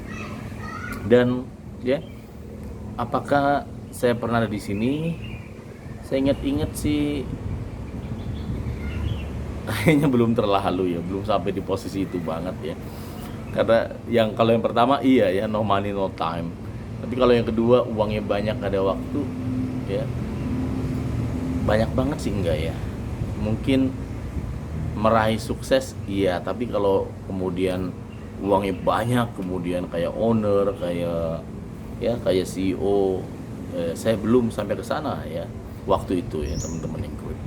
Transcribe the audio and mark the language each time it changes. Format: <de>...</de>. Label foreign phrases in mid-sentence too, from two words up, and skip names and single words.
<id>Dan ya, apakah saya pernah ada di sini? Saya ingat-ingat sih kayaknya belum terlalu ya, belum sampai di posisi itu banget ya. Karena kalau yang pertama iya ya,</id> <en>no money no time.</en> <id>Tapi kalau yang kedua uangnya banyak, nggak ada waktu ya, banyak banget sih enggak ya. Mungkin meraih sukses iya, tapi kalau kemudian uangnya banyak, kemudian kayak owner, kayak CEO, saya belum sampai ke sana ya waktu itu ya, teman-teman yang gue.</id>